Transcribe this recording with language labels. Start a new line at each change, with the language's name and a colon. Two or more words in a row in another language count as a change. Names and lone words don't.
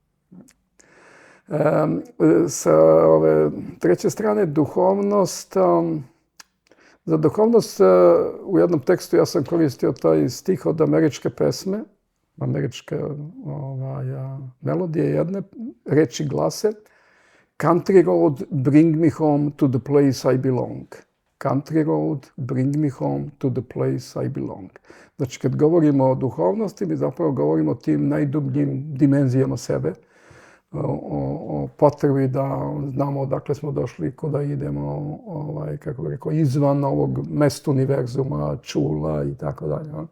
Serbian: Sa ove treće strane, duhovnost. Za duhovnost u jednom tekstu ja sam koristio taj stih od američke pesme, američke melodije jedne, reči glase:
English: Country road, bring me home to the place I belong. Country road, bring me home to the place I belong.
Serbian: Znači, kad govorimo o duhovnosti, mi zapravo govorimo o tim najdubljim dimenzijama sebe, o potrebi da znamo odakle smo došli, kuda idemo, kako bih rekao, izvan ovog mesta univerzuma, čula i tako dalje.